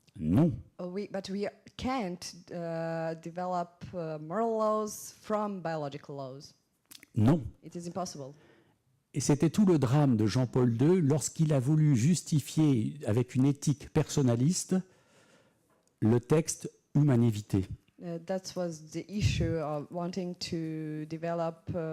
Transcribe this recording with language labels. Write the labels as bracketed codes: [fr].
[fr] Non. [en] But we can't develop moral laws from biological laws. [fr] Non. [en] It is impossible. [fr] Et c'était tout le drame de Jean-Paul II lorsqu'il a voulu justifier avec une éthique personnaliste le texte humanité. [en] That was the issue of wanting to develop,